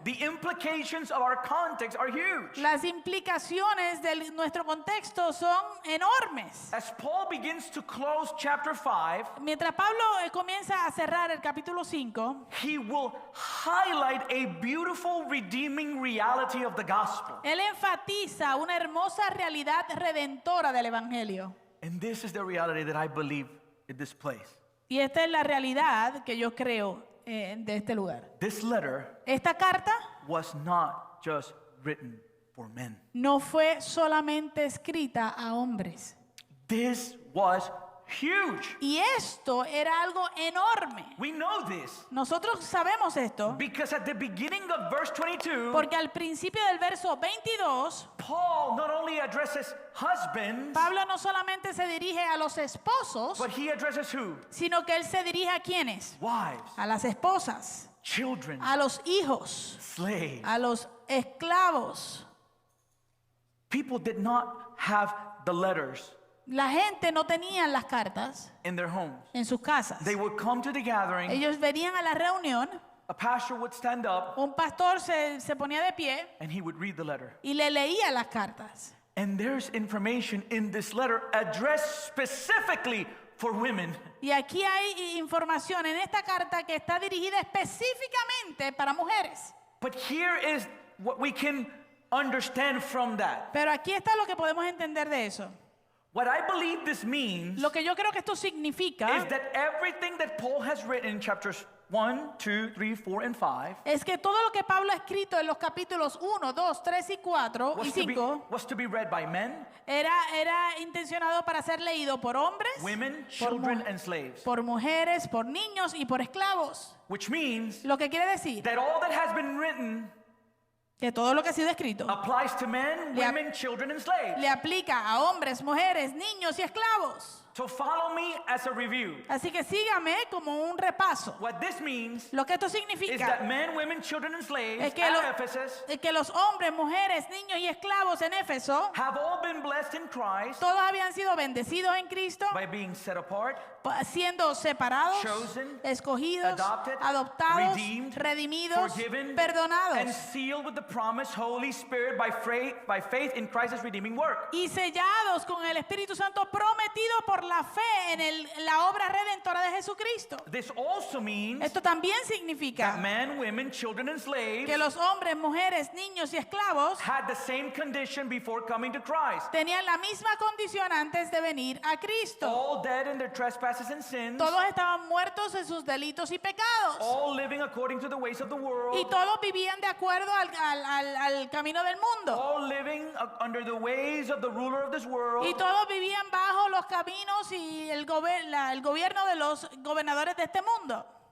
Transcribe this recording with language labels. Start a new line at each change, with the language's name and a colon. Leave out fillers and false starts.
English: The implications of our context are huge.
Spanish: Las implicaciones de nuestro contexto son enormes.
English: As Paul begins to close chapter 5,
Spanish: Mientras Pablo comienza a cerrar el capítulo 5,
English: he will highlight a beautiful redeeming reality of the gospel.
Spanish: él enfatiza una hermosa realidad redentora del Evangelio.
English: And this is the reality that I believe in this place.
Spanish: Y esta es la realidad que yo creo de este lugar.
English: This letter
Spanish: Esta carta
English: was not just written for men.
Spanish: no fue solamente escrita a hombres.
English: This was huge.
Spanish: Y esto era algo enorme.
English: We know this
Spanish: Nosotros sabemos esto
English: because at the beginning of verse 22,
Spanish: porque al principio del verso 22,
English: Paul not only addresses husbands,
Spanish: Pablo no solamente se dirige a los esposos,
English: but he addresses who?
Spanish: sino que él se dirige a quienes,
English: Wives,
Spanish: a las esposas,
English: children,
Spanish: a los hijos,
English: slaves.
Spanish: a los esclavos.
English: People did not have the letters
Spanish: La gente no tenía las cartas
English: in their homes.
Spanish: en sus casas.
English: They would come to the gathering,
Spanish: Ellos venían a la reunión,
English: a pastor would stand up,
Spanish: un pastor se ponía de pie
English: and he would read the letter.
Spanish: y le leía las cartas.
English: And there's information in this letter addressed specifically for women.
Spanish: Y aquí hay información en esta carta que está dirigida específicamente para mujeres.
English: But here is what we can understand from that.
Spanish: Pero aquí está lo que podemos entender de eso.
English: What I believe this means
Spanish: Lo que yo creo que esto significa
English: is that everything that Paul has written in chapters 1, 2, 3, 4, and 5
Spanish: es que todo lo que Pablo ha escrito en los capítulos 1, 2, 3 y 4 y 5
English: was to be read by men,
Spanish: era intencionado para ser leído por hombres,
English: women,
Spanish: por,
English: children, and slaves.
Spanish: por mujeres, por niños y por esclavos.
English: Which means
Spanish: Lo que quiere decir
English: that all that has been written
Spanish: que todo lo que ha sido escrito
English: applies to men,
Spanish: Le ap-
English: women, children, and slaves.
Spanish: le aplica a hombres, mujeres, niños y esclavos.
English: So follow me as a review.
Spanish: Así que sígame como un repaso.
English: What this means
Spanish: Lo que esto
English: is that
Spanish: significa
English: men, women, children, and slaves
Spanish: es que,
English: at Ephesus
Spanish: es que los hombres, mujeres, niños y esclavos en Éfeso
English: have all been blessed in Christ
Spanish: todos habían sido bendecidos en Cristo,
English: by being set apart,
Spanish: siendo separados,
English: chosen,
Spanish: escogidos,
English: adopted,
Spanish: adoptados,
English: redeemed,
Spanish: redimidos,
English: forgiven, and
Spanish: perdonados
English: sealed with the promised Holy Spirit by faith in Christ's redeeming work.
Spanish: y sellados con el Espíritu Santo prometido por la fe en la obra redentora de Jesucristo.
English: This also means
Spanish: Esto también
English: that
Spanish: significa
English: men, women, children, and slaves
Spanish: que los hombres, mujeres, niños y esclavos
English: had the same condition before coming to Christ.
Spanish: tenían la misma condición antes de venir a Cristo.
English: All dead in their trespasses and sins,
Spanish: Todos estaban muertos en sus delitos y pecados.
English: all living according to the ways of the
Spanish: Y
English: world,
Spanish: todos vivían de acuerdo al camino del mundo.
English: all living under the ways of the ruler of this world,
Spanish: Y todos vivían bajo los caminos y el gobierno de los gobernadores de este mundo.